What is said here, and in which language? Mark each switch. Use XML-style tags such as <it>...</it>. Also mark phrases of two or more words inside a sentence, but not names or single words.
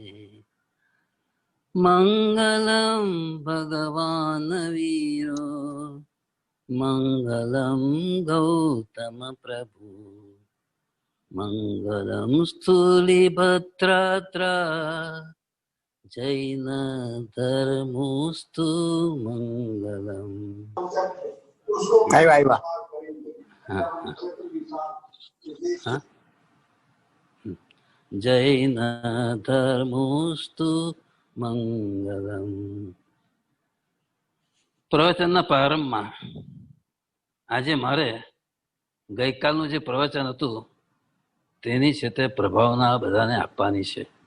<sa>मंगलं भगवान् वीरो मंगलं गौतम प्रभु मंगलं स्थूलिभद्रात्रा जैन धर्मोस्तु मंगलम्।</sa> <gu>આવ્યા</gu> <sa>जैन धर्मोस्तु मंगलम.</sa> <gu>પ્રવચનના પ્રારંભમાં આજે મારે ગઈકાલનું જે પ્રવચન હતું તેની છે તે પ્રભાવના બધાને આપવાની છે.</gu>